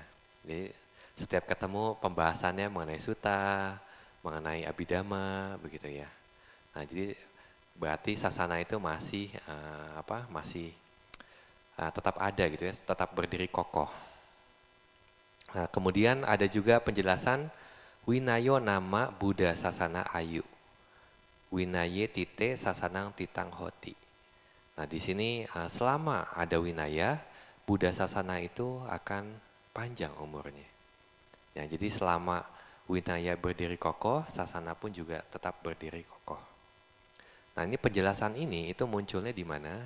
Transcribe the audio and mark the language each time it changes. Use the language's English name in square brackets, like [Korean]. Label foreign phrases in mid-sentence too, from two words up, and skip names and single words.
[Indonesian] Jadi setiap ketemu pembahasannya mengenai sutta, mengenai abhidhamma begitu ya. Nah, jadi berarti sasana itu masih tetap ada gitu ya, tetap berdiri kokoh. Nah, kemudian ada juga penjelasan [Pali] Winayo nama Buddha Sasana Ayu. Winaye tite sasanang titang hoti. [Indonesian] Nah, di sini selama ada winaya, Buddha Sasana itu akan panjang umurnya. Ya, jadi selama winaya berdiri kokoh, sasana pun juga tetap berdiri kokoh. Nah, ini penjelasan ini itu munculnya di mana?